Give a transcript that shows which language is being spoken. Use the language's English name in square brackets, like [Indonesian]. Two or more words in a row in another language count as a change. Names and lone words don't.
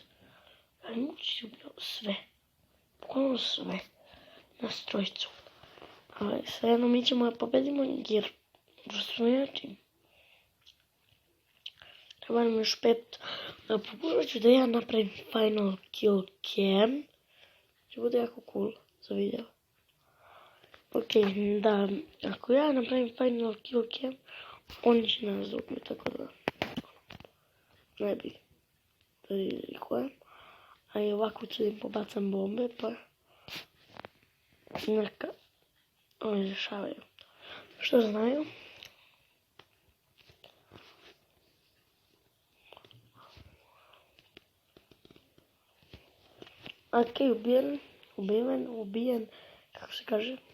[Serbian] Ali muči ubio sve. Bukvalno sve. Nas trojicu. Ali svejedno mi ćemo da pobedimo jer smo jači. Treba nam još 5. Pokušat ću da ja napravim [English] final kill cam. [Serbian] Će bude jako cool za video. Ok, da, ako ja napravim [English] final kill cam, [Serbian] oni će nas dobiti, tako da ne bi da rizikujem. A i ovako ću da im pobacam bombe, pa neka oni rešavaju. Što znaju? Ok, ubijen, kako se kaže?